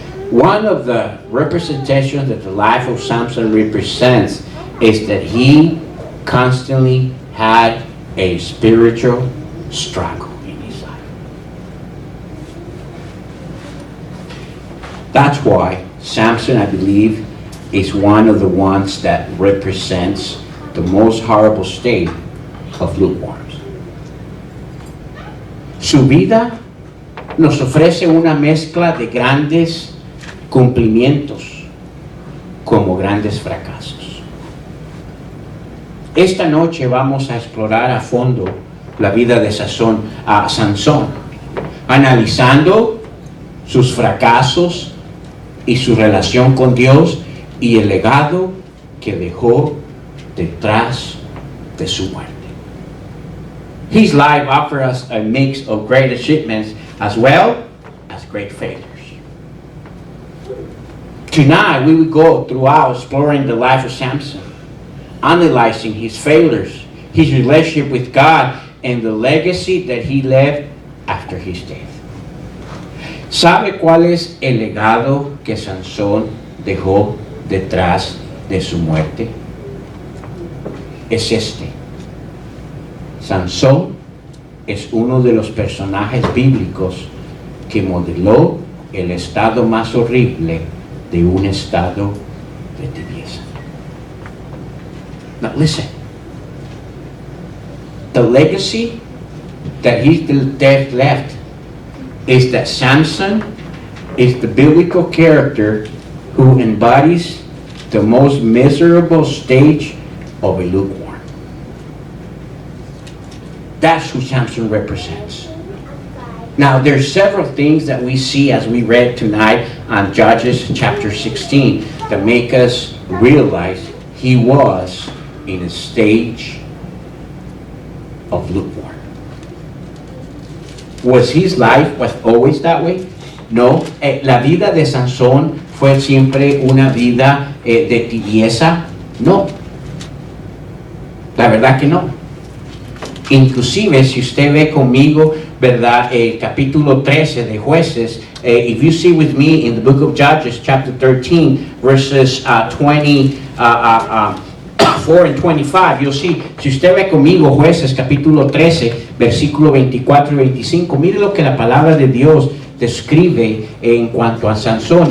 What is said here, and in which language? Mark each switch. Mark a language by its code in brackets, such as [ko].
[en] One of the representations that the life of Samson represents is that he constantly had a spiritual struggle in his life. That's why Samson, I believe, is one of the ones that represents the most horrible state of lukewarmness. [es] Su vida nos ofrece una mezcla de grandes cumplimientos como grandes fracasos. Esta noche vamos a explorar a fondo la vida de Sansón, analizando sus fracasos y su relación con Dios y el legado que dejó detrás de su muerte. [en] His life offers us a mix of great achievements as well as great failures. Tonight we will go throughout exploring the life of Samson, analyzing his failures, his relationship with God, and the legacy that he left after his death. [es] ¿Sabe cuál es el legado que Sansón dejó detrás de su muerte? Es este. Sansón es uno de los personajes bíblicos que modeló el estado más horrible de un estado de tibieza. [en] Now listen. The legacy that his death left is that Samson is the biblical character who embodies the most miserable stage of a lukewarm. That's who Samson represents. Now, there's several things that we see as we read tonight on Judges chapter 16 that make us realize he was in a stage of lukewarm. Was his life always that way? [es] No, la vida de Sansón fue siempre una vida de tibieza. No, la verdad que no. Inclusive, si usted ve conmigo, ¿verdad? El capítulo 13 de Jueces, [en] if you see with me in the book of Judges, chapter 13, verses 24 and 25, you'll see, [es] si usted ve conmigo Jueces, capítulo 13, versículo 24 y 25, mire lo que la palabra de Dios describe en cuanto a Sansón.